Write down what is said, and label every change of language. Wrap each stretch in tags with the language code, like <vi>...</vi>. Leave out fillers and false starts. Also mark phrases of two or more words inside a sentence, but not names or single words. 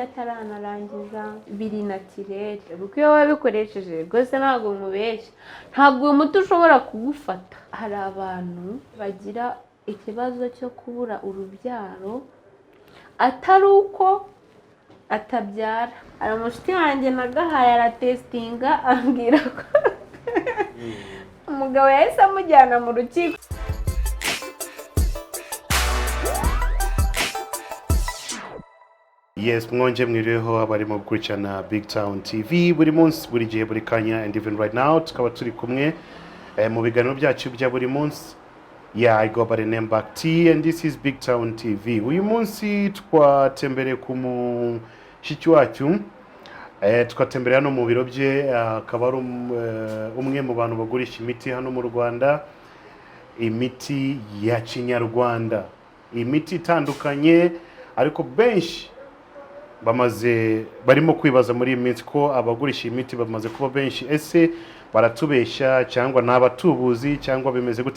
<rw>ataranarangiza biri natirere kuko iyo wabikoresheje rwose ntabwo nkubeshya ntabwo uyu muti ushobora kugufata hari abantu bagira ikibazo cyo kubura urubyaro atari uko atabyara hari umushuti wanjye nagahaye aratesitinga ambwira ko umugabo yahise amujyana mu rukiko Yes, mwonje mwiriho abarimo gukurikirana Big Town TV buri munsi buri gihe buri kanya</rw> <en>and even right now</en> <rw>tukaba turi kumwe mu biganiro byacu bya buri munsi.</rw> <en>Yeah, I go by the name Back T and this is Big Town TV.</en> <rw>Uyu munsi twatembereye ku mushiki wacu twatembereye hano mu biro bye akaba ari umwe mu bantu bagurisha imiti hano mu Rwanda, imiti ya kinyarwanda, imiti itandukanye ariko benshi barimo kwibaza muri iyi minsi ko abagurisha imiti bamaze kuba benshi, ese baratubeshya cyangwa n'abatubuzi cyangwa bimeze gute?</rw>